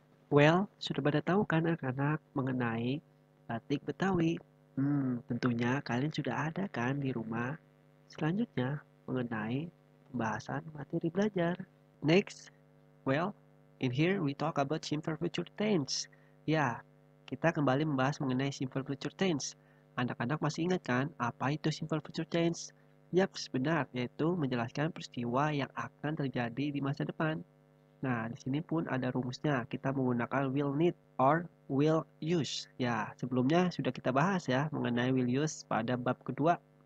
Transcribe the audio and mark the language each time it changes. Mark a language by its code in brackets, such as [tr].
[id] Well, sudah pada tahu kan anak-anak mengenai batik Betawi? Tentunya kalian sudah ada kan di rumah. Selanjutnya mengenai pembahasan materi belajar. [en] Next, well, in here we talk about simple future tense. [id] Ya, kita kembali membahas mengenai simple future tense. Anak-anak masih ingat kan apa itu simple future tense? Yap, benar, yaitu menjelaskan peristiwa yang akan terjadi di masa depan. Nah, di sini pun ada rumusnya. Kita menggunakan will need or will use. Ya, sebelumnya sudah kita bahas ya mengenai will use pada bab kedua.